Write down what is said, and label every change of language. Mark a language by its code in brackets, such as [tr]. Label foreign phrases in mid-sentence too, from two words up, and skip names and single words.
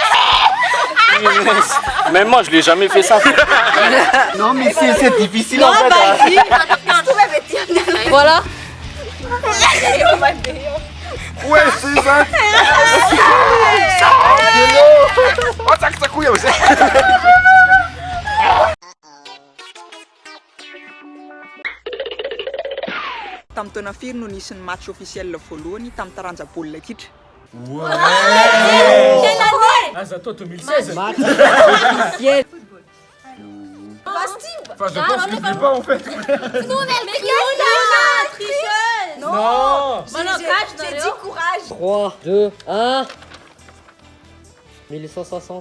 [fr] Même moi, je l'ai jamais fait ça. Non mais c'est difficile en fait. Voilà. Ouais, c'est ça. Oh, ça couille aussi. [mg] Tamin'ny taona firy no nisy ny [fr] match officiel [mg] voalohany tamin'ny taranja baolina kitra. [fr] Ah, toi 2016. Match officiel. Enfin, je pense que je l'ai pas en fait. Non. J'ai dit courage. 3, 2, 1. 1160.